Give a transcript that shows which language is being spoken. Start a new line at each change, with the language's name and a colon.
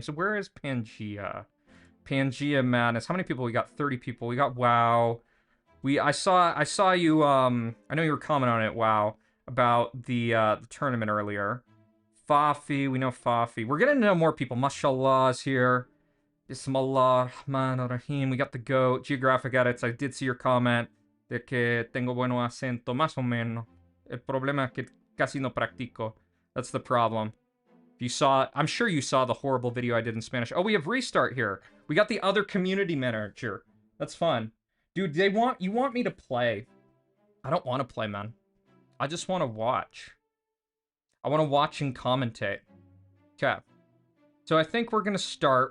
English: So where is Pangea? Pangea madness. How many people? We got 30 people. We got WoW. I saw you, I know you were commenting on it, WoW, about the tournament earlier. Fafi, we know Fafi. We're getting to know more people. Mashallah is here.
Arabic: Bismillah Rahman Rahim.
English: We got the GOAT. Geographic Edits. I did see your comment
Spanish: de que tengo bueno acento, más o menos. El problema es que casi no practico.
English: That's the problem. If you saw, I'm sure you saw the horrible video I did in Spanish. Oh, we have Restart here. We got the other community manager. That's fun. Dude, you want me to play. I don't want to play, man. I just want to watch. I want to watch and commentate. Okay. So I think we're gonna start.